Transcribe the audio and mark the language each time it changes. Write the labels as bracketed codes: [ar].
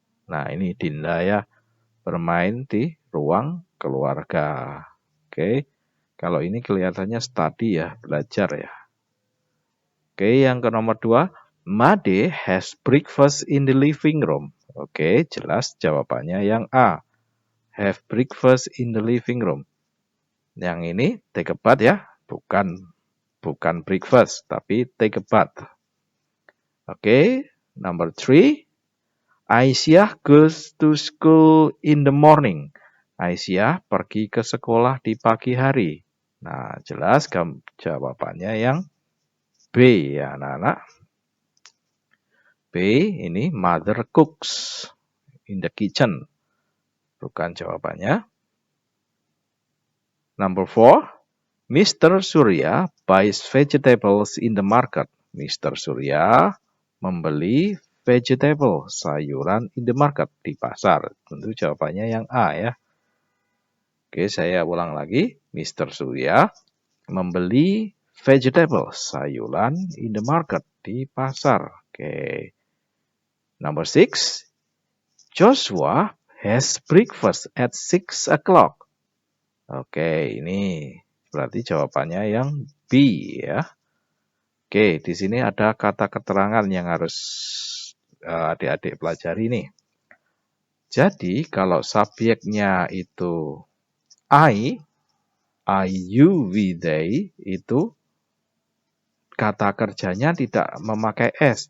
[id] Nah, ini Dinda ya, bermain di ruang keluarga. Oke. Kalau ini kelihatannya study ya, belajar ya. Oke, yang ke nomor 2, [en] Made has breakfast in the living room. [id] Oke, jelas jawabannya yang A. [en] Have breakfast in the living room. [id] Yang ini [en] take a bath [id] ya, bukan [en] breakfast, [id] tapi [en] take a bath. Oke, number 3, Aisyah goes to school in the morning. [id] Aisyah pergi ke sekolah di pagi hari. Nah, jelas jawabannya yang B ya anak-anak. [en] B ini mother cooks in the kitchen. [id] Bukan jawabannya. [en] Number 4, Mr. Surya buys vegetables in the market. [id] Mr. Surya membeli vegetable, sayuran [en] in the market, [id] di pasar. Tentu jawabannya yang A ya. Oke, saya ulang lagi. Mr. Surya membeli [en] vegetables, [id] sayuran, [en] in the market, [id] di pasar. Oke. [en] Number 6. Joshua has breakfast at 6 o'clock. [id] Oke, ini berarti jawabannya yang B ya. Oke, di sini ada kata keterangan yang harus adik-adik pelajari nih. Jadi kalau subjeknya itu I, you, we, they, itu kata kerjanya tidak memakai S.